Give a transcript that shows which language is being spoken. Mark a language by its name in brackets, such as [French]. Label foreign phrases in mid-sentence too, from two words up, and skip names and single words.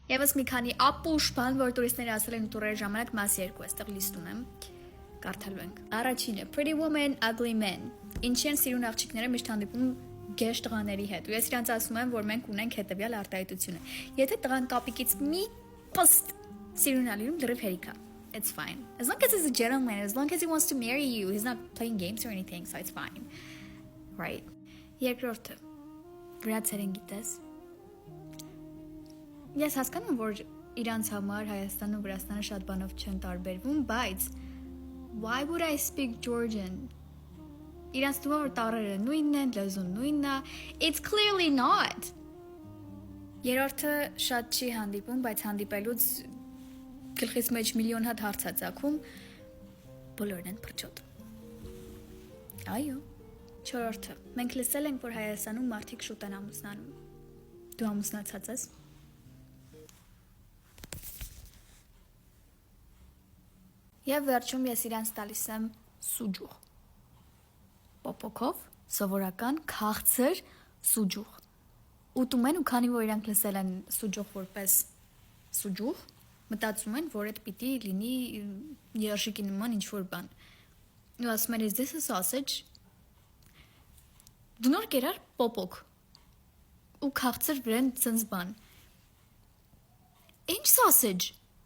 [Armenian] Եվս մի քանի ապուշ բան, որ տուրիստները ասել են տուրերի ժամանակ մաս 2 այստեղ լիստում եմ։ Կարդալու ենք։ Առաջինը Pretty Woman, Ugly Men։ Ինչի են սիրուն աղջիկները միշտ հանդիպում գեշ տղաների հետ։ Ու ես իրանց ասում եմ, որ մենք ունենք հետևյալ արտահայտությունը։ Եթե տղան կապիկից մի պստ սիրուն ալինում դրիվ հերիքա։ [English] It's fine. As long as he's a gentleman, as long as he wants to marry you, he's not playing games or anything, so it's fine. Right. [Armenian] Երկրորդը։ Վրացերեն գիտես։ Ես հասկանում եմ, որ իրանց համար Հայաստանը ու Վրաստանը շատ բանով չեն տարբերվում, բայց [English] why would I speak Georgian? [Armenian] Իրանց թվում է, որ տառերը նույնն են, լեզուն նույնն է. [English] It's clearly not. [Armenian] Երրորդը շատ չի հանդիպում, բայց հանդիպելուց գլխից մեջ միլիոն հատ հարց է ծագում, բոլորն են փրչոտ։ Այո։ Չորրորդը։ Մենք լսել ենք, որ Հայաստանում մարդիկ շուտ են ամուսնանում։ Դու ամուսնացած ես։ Եվ վերջում ես իրանց տալիս եմ սուջուղ։ Պոպոկով, սովորական, քաղցր սուջուղ։ Ուտում են ու քանի որ իրանք լսել են սուջուղ որպես սուջուղ, մտածում են, որ այդ պիտի լինի երշիկի նման ինչ-որ բան։ Ու ասում են, [English] is this a sausage? [Armenian] Դու նոր կերար պոպոկ ու քաղցր վրան ծնձ բան։ Ինչ sausage?